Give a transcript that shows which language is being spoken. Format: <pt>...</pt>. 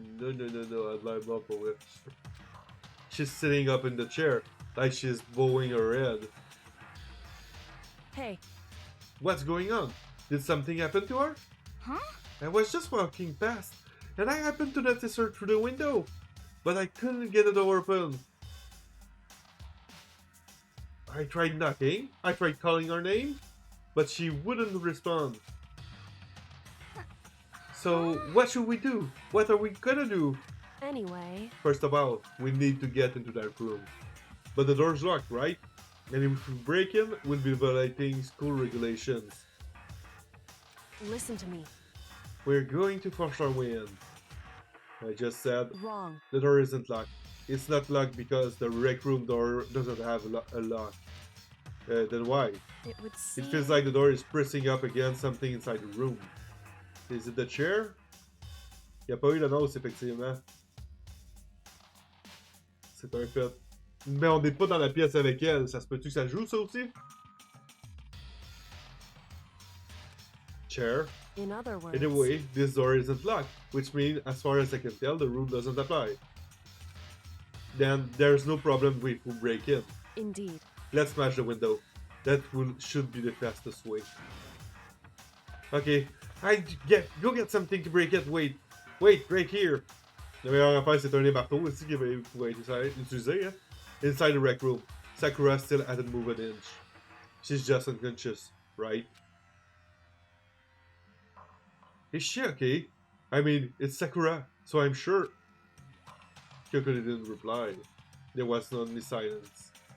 <fr>No, elle a l'air morte pour vrai.</fr> <en>She's sitting up in the chair, like she's bowing her head. Hey. What's going on? Did something happen to her? Huh? I was just walking past, and I happened to notice her through the window, but I couldn't get the door open. I tried knocking, I tried calling her name, but she wouldn't respond. So, what should we do? What are we gonna do? Anyway. First of all, we need to get into that room. But the door's locked, right? And if we break in, we'll be violating school regulations. Listen to me. We're going to force our way in. I just said, wrong. The door isn't locked. It's not locked because the rec room door doesn't have a lock. Then why? It would seem... It feels like the door is pressing up against something inside the room. Is it the chair?</en> <fr>Il n'y a pas eu d'annonce, effectivement. C'est un fait. Mais on n'est pas dans la pièce avec elle. Ça se peut-tu que ça joue, ça aussi?</fr> <en>Chair. In other words... Anyway, this door isn't locked, which means, as far as I can tell, the rule doesn't apply. Then there's no problem if we break in. Indeed. Let's smash the window. That should be the fastest way. Okay, go get something to break it. Wait, right here.</en> <fr>La meilleure affaire, c'est un des marteaux ici qui va être utilisé. Hein?</fr> <en>Inside the rec room, Sakura still hadn't moved an inch. She's just unconscious, right? Is she okay? I mean, it's Sakura, so I'm sure. Kyoko didn't reply. There was only silence.</en>